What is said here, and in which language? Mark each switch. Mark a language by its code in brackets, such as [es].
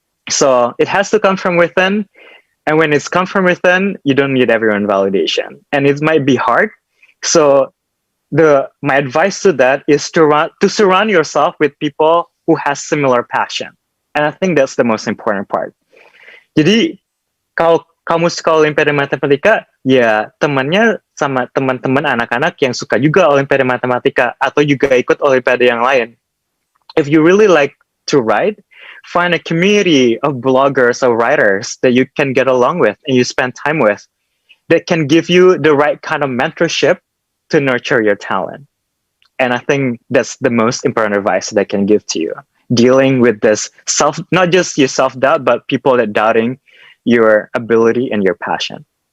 [en] So it has to come from within, and when it's come from within, you don't need everyone validation, and it might be hard. So my advice to that is to surround yourself with people who has similar passion, and I think that's the most important part. [id] Jadi kalau kamu suka Olimpiade Matematika, ya temannya sama teman-teman anak-anak yang suka juga Olimpiade Matematika atau juga ikut Olimpiade yang lain. [en] If you really like to write, find a community of bloggers or writers that you can get along with and you spend time with that can give you the right kind of mentorship to nurture your talent. And I think that's the most important advice that I can give to you. Dealing with this not just your self-doubt, but people that doubting your ability and your passion.